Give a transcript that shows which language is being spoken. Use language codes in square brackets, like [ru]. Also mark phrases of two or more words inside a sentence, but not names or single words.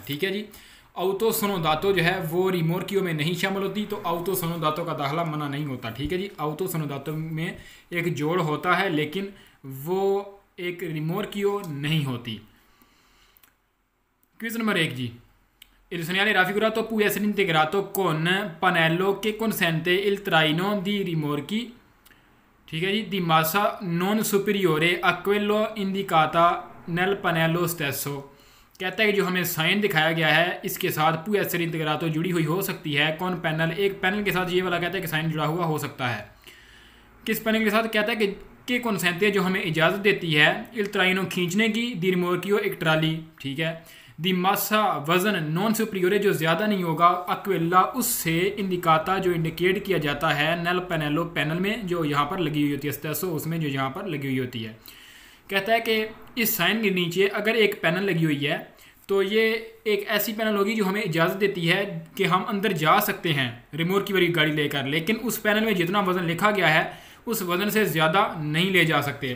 [ur] ٹھیک ہے جی. [it] auto snodato [ur] جو ہے وہ ریمورکیو میں نہیں شامل ہوتی، تو [it] auto snodato [ur] کا داخلہ منع نہیں ہوتا. ٹھیک ہے جی. [it] auto snodato [ur] میں ایک جوڑ ہوتا ہے لیکن وہ ایک ریمورکیو نہیں ہوتی. [en] quiz number 1 ji. [it] Il segnale raffigurato può essere integrato con pannello che consente il traino di rimorchi, [ur] ٹھیک ہے جی, [it] di massa non superiore a quello indicata nel pannello stesso। [ur] کہتا ہے کہ جو ہمیں سائن دکھایا گیا ہے اس کے ساتھ [it] può essere integrato [ur] جڑی ہوئی ہو سکتی ہے. کون پینل، ایک پینل کے ساتھ یہ والا کہتا ہے کہ سائن جڑا ہوا ہو سکتا ہے. کس پینل کے ساتھ؟ کہتا ہے کہ consente جو ہمیں اجازت دیتی ہے [it] il traino [ur] کھینچنے کی, [it] di rimorchio [ur] ایک ٹرالی۔ ٹھیک ہے. [it] di massa [ur] وزن [it] non superiore [ur] جو زیادہ نہیں ہوگا، اکویلا اس سے انڈیکاتا جو انڈیکیٹ کیا جاتا ہے [it] nel pannello [ur] پینل میں جو یہاں پر لگی ہوئی ہوتی ہے، سٹیسو اس میں جو یہاں پر لگی ہوئی ہوتی ہے. کہتا ہے کہ اس سائن کے نیچے اگر ایک پینل لگی ہوئی ہے تو یہ ایک ایسی پینل ہوگی جو ہمیں اجازت دیتی ہے کہ ہم اندر جا سکتے ہیں ریموٹ کی والی گاڑی لے کر، لیکن اس پینل میں جتنا وزن لکھا گیا ہے اس وزن سے زیادہ نہیں لے جا سکتے.